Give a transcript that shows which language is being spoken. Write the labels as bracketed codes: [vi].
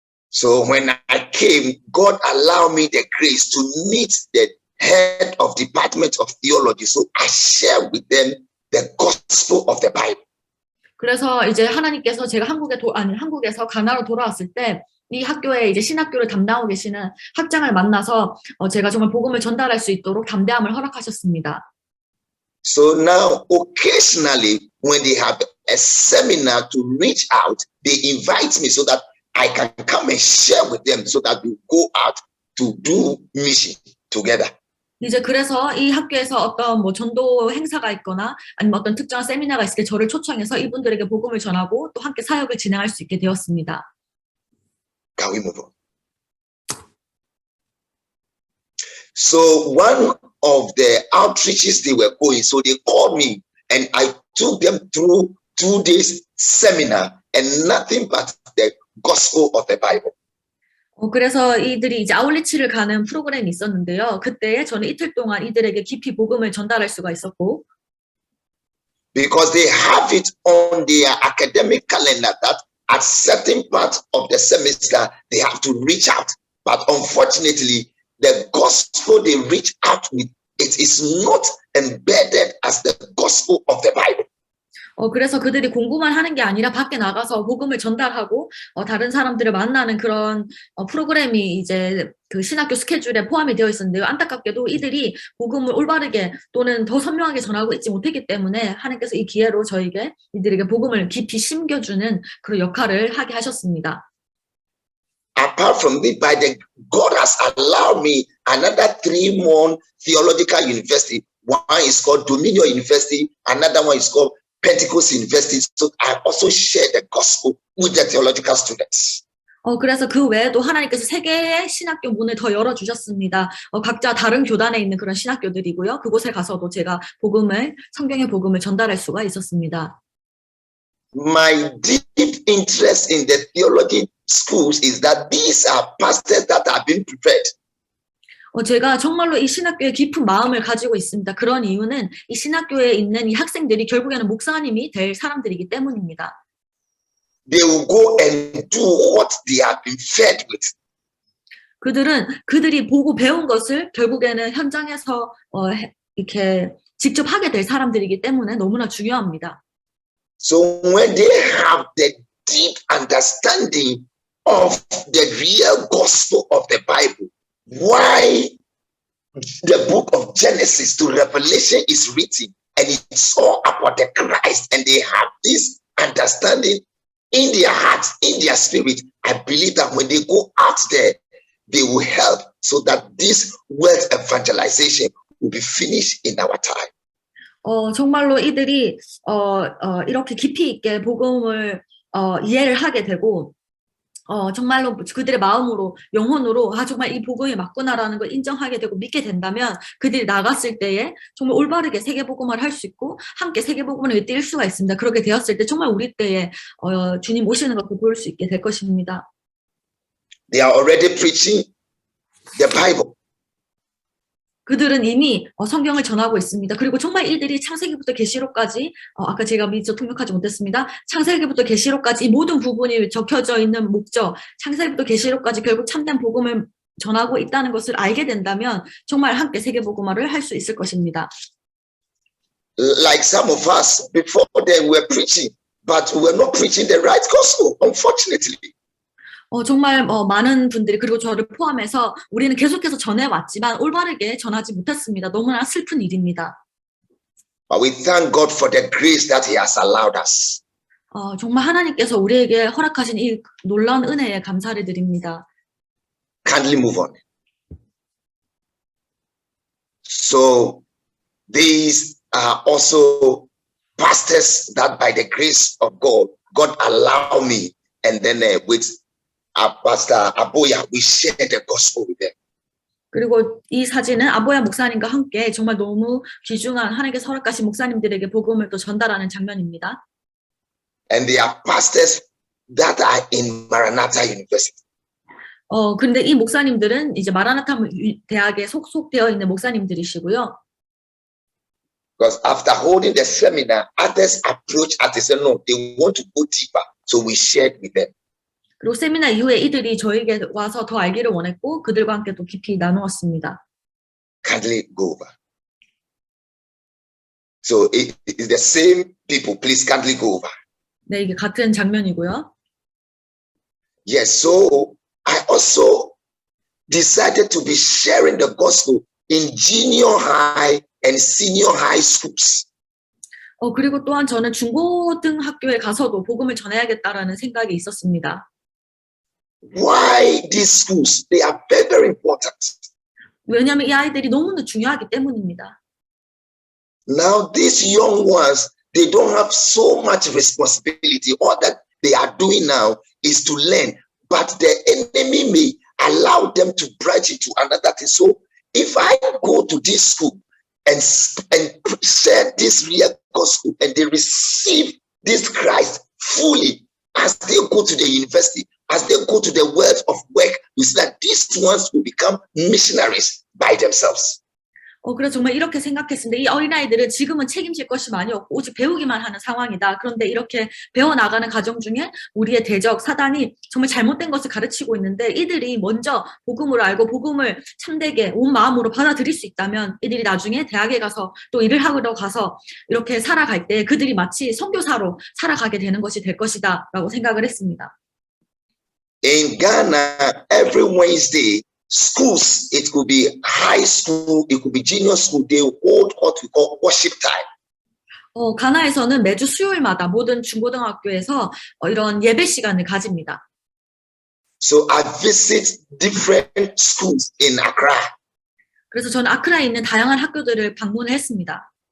[en] So when I came, God allowed me the grace to meet the head of Department of Theology. So I share with them the gospel of the Bible. [ko] 그래서 이제 하나님께서 제가 한국에서 가나로 돌아왔을 때 이 학교에 이제 신학교를 담당하고 계시는 학장을 만나서 제가 정말 복음을 전달할 수 있도록 담대함을 허락하셨습니다. [en] So now occasionally when they have a seminar to reach out, they invite me so that I can come and share with them so that we go out to do mission together. [ko] 이제 그래서 이 학교에서 어떤 전도 행사가 있거나 아니면 어떤 특정한 세미나가 있을 때 저를 초청해서 이분들에게 복음을 전하고 또 함께 사역을 진행할 수 있게 되었습니다. [en] Can we move on? So one of the outreaches they were going, so they called me and I took them through 2 days seminar and nothing but the gospel of the Bible. [ko] 그래서 이들이 이제 아울리치를 가는 프로그램이 있었는데요. 그때 저는 이틀 동안 이들에게 깊이 복음을 전달할 수가 있었고. [en] Because they have it on their academic calendar that at certain parts of the semester they have to reach out. But unfortunately, the gospel they reach out with, it is not embedded as the gospel of the Bible. [ko] 그래서 그들이 공부만 하는 게 아니라 밖에 나가서 복음을 전달하고 다른 사람들을 만나는 그런 프로그램이 이제 그 신학교 스케줄에 포함이 되어 있었는데요. 안타깝게도 이들이 복음을 올바르게 또는 더 선명하게 전하고 있지 못했기 때문에 하나님께서 이 기회로 저에게 이들에게 복음을 깊이 심겨주는 그런 역할을 하게 하셨습니다. [en] Apart from this, God has allowed me another 3-month theological university. One is called Dominion University, another one is called Pentecost University. So I also share the gospel with the theological students. [ko] 그래서 그 외에도 하나님께서 3개의 신학교 문을 더 열어주셨습니다. 각자 다른 교단에 있는 그런 신학교들이고요. 그곳에 가서도 제가 성경의 복음을 전달할 수가 있었습니다. [en] My deep interest in the theology schools is that these are pastors that have been prepared. [ko] 제가 정말로 이 신학교에 깊은 마음을 가지고 있습니다. 그런 이유는 이 신학교에 있는 이 학생들이 결국에는 목사님이 될 사람들이기 때문입니다. [en] They will go and do what they have been fed with. [ko] 그들이 보고 배운 것을 결국에는 현장에서 이렇게 직접 하게 될 사람들이기 때문에 너무나 중요합니다. [en] So when they have the deep understanding of the real gospel of the Bible, why the book of Genesis to Revelation is written, and it's all about the Christ, and they have this understanding in their hearts, in their spirit, I believe that when they go out there, they will help so that this wealth evangelization will be finished in our time. [ko] 정말로 이들이 이렇게 깊이 있게 복음을 이해를 하게 되고 정말로 그들의 마음으로 영혼으로 정말 이 복음이 맞구나라는 걸 인정하게 되고 믿게 된다면 그들이 나갔을 때에 정말 올바르게 세계복음을 할 수 있고 함께 세계복음을 뛸 수가 있습니다. 그렇게 되었을 때 정말 우리 때에 주님 오시는 것을 볼 수 있게 될 것입니다. [en] They are already preaching the Bible. [ko] 그들은 이미 성경을 전하고 있습니다. 그리고 정말 이들이 창세기부터 계시록까지 아까 제가 미처 통역하지 못했습니다. 창세기부터 계시록까지 이 모든 부분이 적혀져 있는 목적, 창세기부터 계시록까지 결국 참된 복음을 전하고 있다는 것을 알게 된다면 정말 함께 세계복음화를 할 수 있을 것입니다. [en] Like some of us before then were preaching, but we were not preaching the right gospel, unfortunately. [ko] 정말 많은 분들이 그리고 저를 포함해서 우리는 계속해서 전해왔지만 올바르게 전하지 못했습니다. 너무나 슬픈 일입니다. [en] But we thank God for the grace that He has allowed us. [ko] 정말 하나님께서 우리에게 허락하신 이 놀라운 은혜에 감사를 드립니다. [en] Kindly move on. So these are also pastors that by the grace of God allowed me, and then with Pastor Aboya, we share the gospel with them. [ko] 그리고 이 사진은 아보야 목사님과 함께 정말 너무 귀중한 하나님께서 허락하신 목사님들에게 복음을 또 전달하는 장면입니다. [en] And they are pastors that are in Maranatha University. [ko] 근데 이 목사님들은 이제 마라나타 대학에 속속되어 있는 목사님들이시고요. [en] Because after holding the seminar, others approached us and said, no, they want to go deeper. So we shared with them. [ko] 그리고 세미나 이후에 이들이 저에게 와서 더 알기를 원했고 그들과 함께 또 깊이 나누었습니다. [en] Kindly go over. So it's the same people. Please kindly go over. [ko] 네, 이게 같은 장면이고요. [en] Yes, so I also decided to be sharing the gospel in junior high and senior high schools. [ko] 그리고 또한 저는 중고등학교에 가서도 복음을 전해야겠다라는 생각이 있었습니다. [en] Why these schools? They are very, very important. [ko] 왜냐하면 이 아이들이 너무나 중요하기 때문입니다. [en] Now these young ones, they don't have so much responsibility. All that they are doing now is to learn, but the enemy may allow them to branch into another thing. So if I go to this school and share this real gospel and they receive this Christ fully as they go to the university, as they go to the world of work, you see that these ones will become missionaries by themselves. [ko] 그래서 정말 이렇게 생각했습니다. 이 어린아이들은 지금은 책임질 것이 많이 없고 오직 배우기만 하는 상황이다. 그런데 이렇게 배워나가는 과정 중에 우리의 대적, 사단이 정말 잘못된 것을 가르치고 있는데 이들이 먼저 복음을 알고 복음을 참되게 온 마음으로 받아들일 수 있다면 이들이 나중에 대학에 가서 또 일을 하러 가서 이렇게 살아갈 때 그들이 마치 선교사로 살아가게 되는 것이 될 것이다 라고 생각을 했습니다. [en] In Ghana, every Wednesday, schools, it could be high school, it could be junior school, they hold what we call worship time. [ko] 가나에서는 매주 수요일마다 모든 중고등학교에서 이런 예배 시간을 가집니다. [en] So I visit different schools in Accra. [ko] 그래서 저는 아크라에 있는 다양한 학교들을 방문을 했습니다.